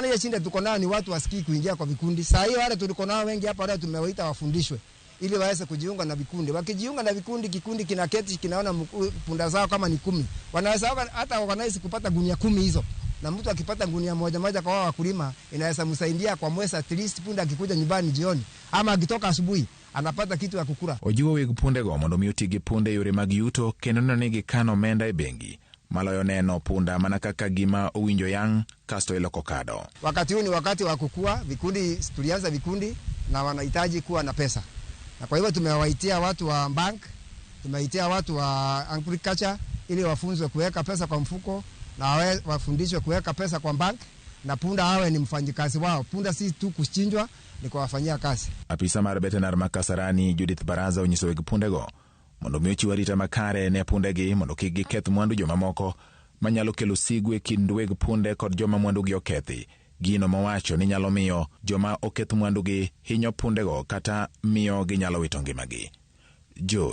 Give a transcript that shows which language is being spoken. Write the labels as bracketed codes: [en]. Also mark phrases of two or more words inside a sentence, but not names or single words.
[sw] Ile shinde tuko nayo ni watu wasikii kuingia kwa vikundi. Saa hii wale tuliko nao wengi hapa leo tumewaita wafundishwe ili waweze kujiunga na vikundi. Wakijiunga na vikundi, kikundi kinaketi kinaona punda zao kama ni 10, wanaweza hata organize kupata gunia 10 hizo. Na mtu akipata gunia moja kwa wakulima inaweza msaidia kwa mwezi, [en] at least [sw] punda akikuja nyumbani jioni ama akitoka asubuhi anapata kitu ya kukula. [luo] Ojiwo weg pundego mondo mi otigi punde yore mag yuto kendo neno ni kano omenda e bengi. Maloyo neno punda mana kaka gima owinjo yang kasto iloko kado. [sw] Wakati huu ni wakati wa kukua, vikundi tulianza vikundi na wanahitaji kuwa na pesa. Na kwa hivyo tumewaitia watu wa bank, tumewaitia watu wa agriculture ili wafunzwe kuweka pesa kwa mfuko na wafundishwe kuweka pesa kwa bank, na punda awe ni mfanyikazi wao. Punda si tu kuchinjwa, ni kuwafanyia kazi. [luo] Apisa mar veterinar Makasarani Judith Baraza onyiso weg pundego mondo mi ochiw arita makare ne pundegi mondo kik giketh mwandu jomamoko manyalo kelo sigu e kind weg punde kod joma mwandugi okethi. Gino mowacho ni nyalo miyo joma oketh mwandugi hinyo pundego kata miyo ginyalo wito ngimagi.